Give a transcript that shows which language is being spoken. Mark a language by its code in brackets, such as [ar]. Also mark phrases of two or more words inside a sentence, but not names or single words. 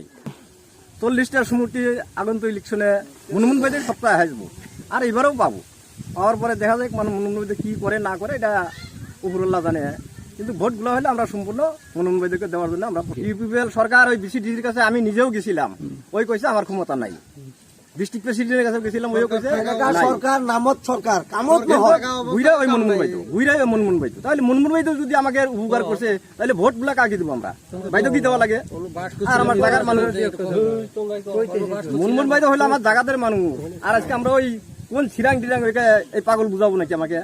[bn] 40টার সমষ্টি আগন্তুক ইলেকশনে মুনমুন বাইদেউ সপ্তাহে আসবো, আর এবারেও পাবো। পাওয়ার পরে দেখা যায় মানে মুনমুন বাইদেউ কি করে না করে এটা উপরওয়ালা জানে। কিন্তু ভোটগুলো হলে আমরা সম্পূর্ণ মুনমুন বাইদেউকে দেওয়ার জন্য আমরা ইউপিপিএল সরকার ওই BCDর কাছে আমি নিজেও গেছিলাম, ওই কইছে আমার ক্ষমতা নাই। ডিস্ট্রিক্ট প্রেসিডেন্টের কাছে গেছিলাম, ওই কইছে [as] সরকার নামত সরকার কামত নহয়। [bn] বুইরা ওই মুনমুন বাইদেউ। তাহলে মুনমুন বাইদেউ যদি আমাকে উপকার করছে তাহলে ভোটগুলা কাকে দিব আমরা? বাইদেউ কি দেওয়া লাগে? আর আমার জায়গার মানুষ মুনমুন বাইদেউ হলো আমার জায়গাদের মানুষ। আর আজকে আমরা ওই কোন ছিরাং টিরাং এই পাগল বুঝাবো নাকি আমাকে?